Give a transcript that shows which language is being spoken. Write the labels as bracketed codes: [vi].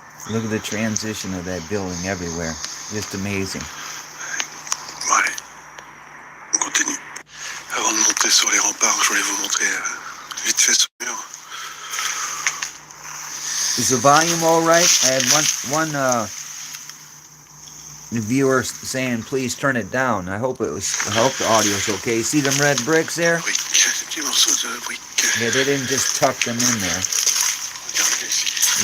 [en] Look at the transition of that building everywhere. Just amazing. [fr] Bon allez, on continue. Avant de monter sur les remparts, je voulais vous montrer vite fait ce mur. [en] Is the volume all right? I had one viewer saying, please turn it down. I hope the audio's okay. See them red bricks there? [fr] Briques, petits morceaux de briques. [en] Yeah, they didn't just tuck them in there. [fr] Regardez ici.